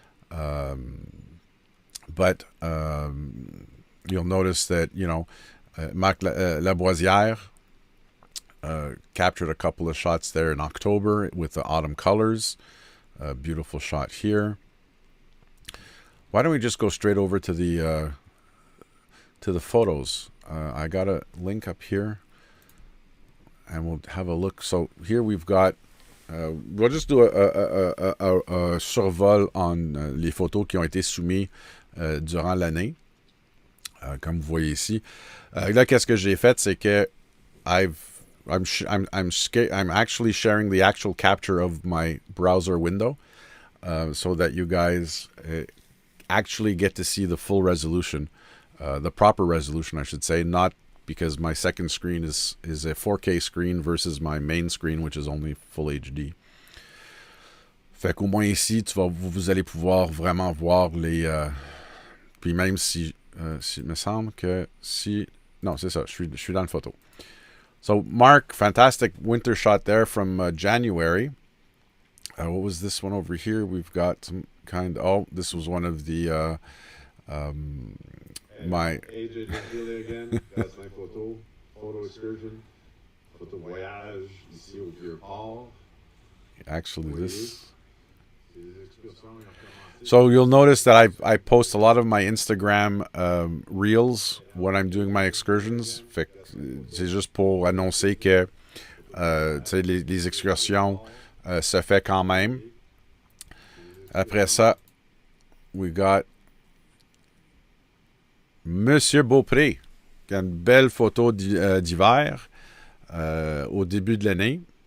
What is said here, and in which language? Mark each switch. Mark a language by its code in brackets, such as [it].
[en] But you'll notice that, Marc Lavoisière captured a couple of shots there in October with the autumn colors. Beautiful shot here. Why don't we just go straight over to the photos? I got a link up here, and we'll have a look. So here we've got. We'll just do [fr] un survol en les photos qui ont été soumises durant l'année, comme vous voyez ici. Là, qu'est-ce que j'ai fait, c'est que [en] I'm actually sharing the actual capture of my browser window, so that you guys actually get to see the full resolution, the proper resolution, I should say, not because my second screen is a 4K screen versus my main screen, which is only full HD. [fr] Fait qu'au moins ici, vous allez pouvoir vraiment voir les... puis même si il me semble que si... Non, c'est ça, je suis dans la photo. [en] So, Mark, fantastic winter shot there from January. What was this one over here? We've got some kind... Oh, this was one of the... my AJ Julie again, that's my photo excursion, photo voyage [fr] ici au Vieux-Port. [en] Actually, this. So you'll notice that I post a lot of my Instagram reels when I'm doing my excursions. [fr] Fait que c'est juste pour annoncer que les excursions se fait quand même. Après ça, [en] we got [fr] Monsieur Beaupré, qui a une belle photo d'hiver au début de l'année.